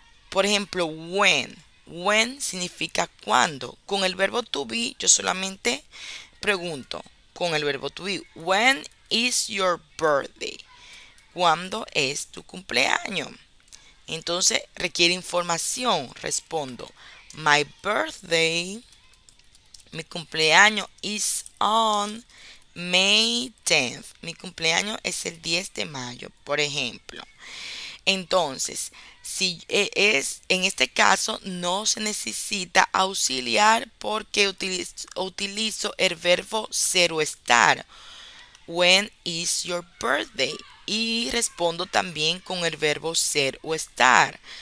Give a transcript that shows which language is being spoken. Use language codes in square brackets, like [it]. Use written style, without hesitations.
[es] Por ejemplo, when. When significa cuándo. Con el verbo to be, yo solamente pregunto con el verbo to be. [en] When is your birthday? [es] ¿Cuándo es tu cumpleaños? Entonces requiere información. Respondo. [en] My birthday, [es] mi cumpleaños [en] is on May 10th. [es] Mi cumpleaños es el 10 de mayo, por ejemplo. Entonces, si es en este caso no se necesita auxiliar porque utilizo el verbo ser o estar. [en] When is your birthday? [es] Y respondo también con el verbo ser o estar.